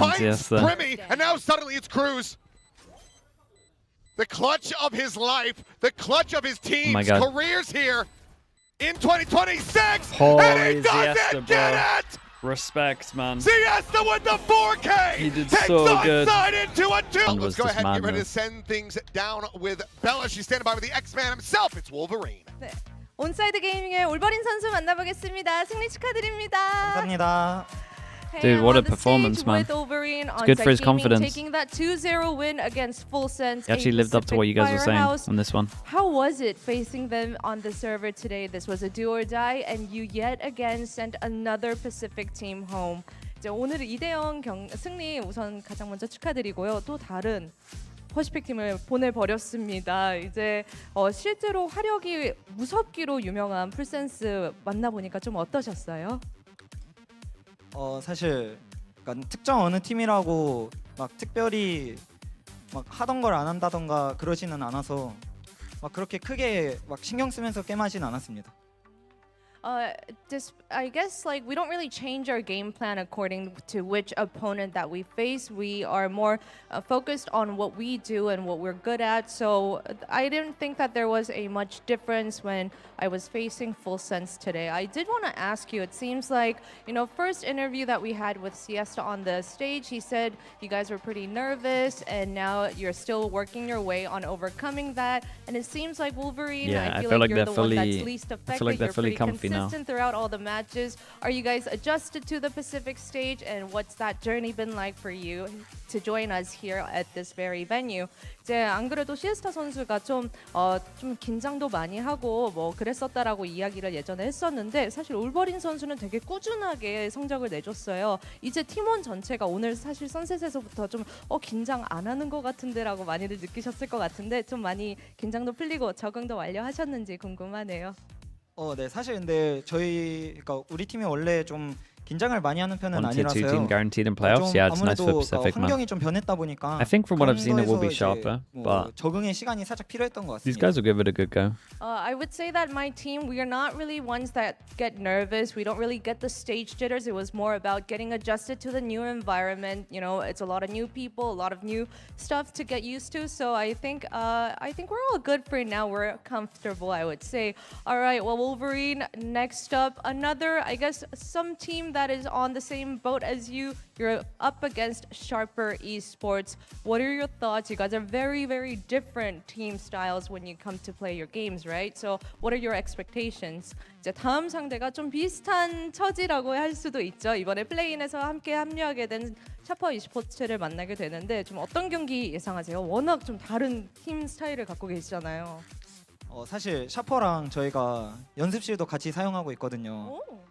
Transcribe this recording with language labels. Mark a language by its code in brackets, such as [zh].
[en] finds Primmy, and now suddenly it's Cruz. The clutch of his life, the clutch of his team's careers here in 2026. Holy and he doesn't get it! Respect, man. ZETA with the 4K! He did takes so good. ONSIDE into a 2. Let's go ahead and get ready to madness. send things down with Bella. She's standing by with the X-Man himself. It's Wolverine. [ko] 온사이드 게이밍의 올버린 선수 만나보겠습니다. 승리 축하드립니다. 감사합니다. [en] Dude, what a performance, man. It's good for his confidence. Taking that 2-0 win against Full Sense. He actually lived up to what you guys were saying on this one. How was it facing them on the server today? This was a do or die, and you yet again sent another Pacific team home. [ko] 이제 오늘 2대0 승리 우선 가장 먼저 축하드리고요. 또 다른 퍼시픽 팀을 보내버렸습니다. 이제 실제로 화력이 무섭기로 유명한 풀센스 만나보니까 좀 어떠셨어요? 사실 그러니까 특정 어느 팀이라고 막 특별히 막 하던 걸 안 한다던가 그러지는 않아서 막 그렇게 크게 막 신경 쓰면서 게임하진 않았습니다. [en] I guess like we don't really change our game plan according to which opponent that we face. We are more focused on what we do and what we're good at. So I didn't think that there was a much difference when I was facing Full Sense today. I did want to ask you, it seems like, you know, first interview that we had with Siesta on the stage, he said you guys were pretty nervous and now you're still working your way on overcoming that. And it seems like Wolverine, I feel like you're the one that's least affected. I feel like they're fully comfy now. Throughout all the matches. Are you guys adjusted to the Pacific stage, and what's that journey been like for you to join us here at this very venue? [ko] 이제 안 그래도 시에스타 선수가 좀 긴장도 많이 하고 뭐 그랬었다라고 이야기를 예전에 했었는데 사실 올버린 선수는 되게 꾸준하게 성적을 내줬어요. 이제 팀원 전체가 오늘 사실 선셋에서부터 좀 긴장 안 하는 것 같은데라고 많이들 느끼셨을 것 같은데 좀 많이 긴장도 풀리고 적응도 완료하셨는지 궁금하네요. 네, 사실 근데 그러니까 우리 팀이 원래 좀 긴장을 많이 하는 편은 [en] 1-2 [ko] 아니라서요. [en] team guaranteed in playoffs. Yeah, it's nice for Pacific, man. [ko] 환경이 좀 변했다 보니까 [en] I think from what I've seen, it will be sharper, but [ko] 적응의 시간이 살짝 필요했던 것 [en] these [ko] 같습니다. [en] guys will give it a good go. I would say that my team, we are not really ones that get nervous. We don't really get the stage jitters. It was more about getting adjusted to the new environment. You know, it's a lot of new people, a lot of new stuff to get used to. So I think we're all good for now. We're comfortable, I would say. All right, well, Wolverine, next up, another, I guess, some team that is on the same boat as you. You're up against Sharper Esports. What are your thoughts? You guys are very, very different team styles when you come to play your games, right? So what are your expectations? [ko] 이제 다음 상대가 좀 비슷한 처지라고 할 수도 있죠. 이번에 플레이인에서 함께 합류하게 된 샤퍼 e스포츠를 만나게 되는데 좀 어떤 경기 예상하세요? 워낙 좀 다른 팀 스타일을 갖고 계시잖아요. 사실 샤퍼랑 저희가 연습실도 같이 사용하고 있거든요.